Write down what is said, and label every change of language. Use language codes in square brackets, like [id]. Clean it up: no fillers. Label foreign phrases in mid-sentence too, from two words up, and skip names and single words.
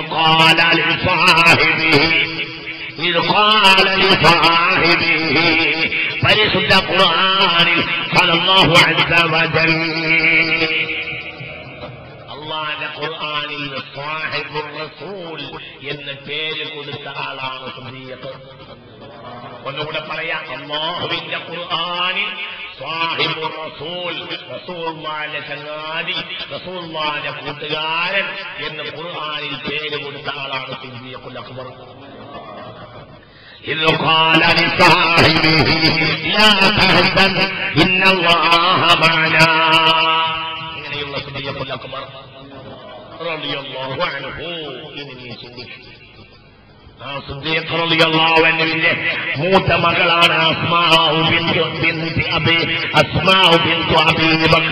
[ml] പരിശുദ്ധ ഖുർആനിൽ [ar] قال الله عز وجل, [ml] അല്ലാഹുവിന്റെ ഖുർആനിൽ [ar] صاحب الرسول [ml] എന്ന് പേര് കൊടുത്ത ആളാണ് സിദ്ദീഖ്. ഒന്നുകൂടെ പറയാം, അല്ലാഹുവിന്റെ ഖുർആനിൽ [ar] صاحب الرسول, [ml] റസൂലുള്ളാഹിന്റെ ചങ്ങാതി, റസൂലുള്ളാഹിന്റെ കൂട്ടുകാരൻ എന്ന് ഖുർആനിൽ പേര് കൊടുത്ത ആളാണ് സിദ്ദീഖുൽ അക്ബർ. [ar] إذ قال لصاحبه لا تحزن إن الله معنا. [ml] ഇങ്ങനെയുള്ള സിദ്ദീഖുൽ അക്ബർ [ar] رضي الله عنه. [ml] ഇനി നീ ചിന്തിക്കുക, ആ സിദ്ദീഖ് [ar] رضي الله عنه [ml] മൂത്ത മകളാണ് അസ്മാഉ ബിൻതു അബീ ബക്കർ.